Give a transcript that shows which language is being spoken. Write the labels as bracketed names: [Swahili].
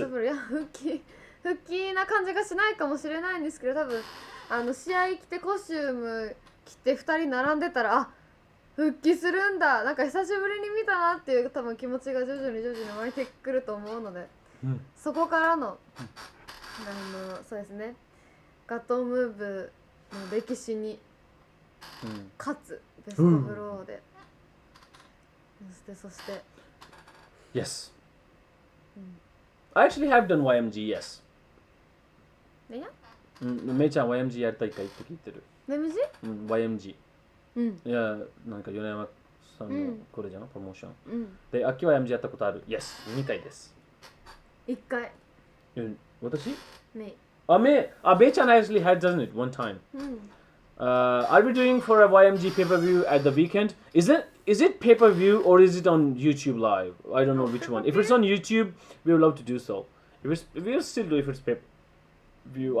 [Japanese] いや復帰な感じがしないかもしれないんですけど、多分試合着てコスチューム着て2人並んでたら、あ、復帰するんだ、なんか久しぶりに見たなっていう多分気持ちが徐々に湧いてくると思うので、そこからのそうですね、ガトームーブの歴史に勝つベストブローで、そして [English] Yes. I actually have done YMG, yes. ねや [Japanese] めいちゃん YMG やりたいかいって聞いてる。 YMG。いや、なんか米山さんのこれじゃん、プロモーション。で、秋は YMG やったことある。 [English] Yes、 [Japanese] 2回です。 1回。私めい。 [English] めいちゃん actually had done it one time. Are we doing for a YMG pay-per-view at the weekend? Is it pay-per-view or is it on YouTube Live? I don't know which one. If it's on YouTube, we would love to do so. We'll still do if it's pay-per-view.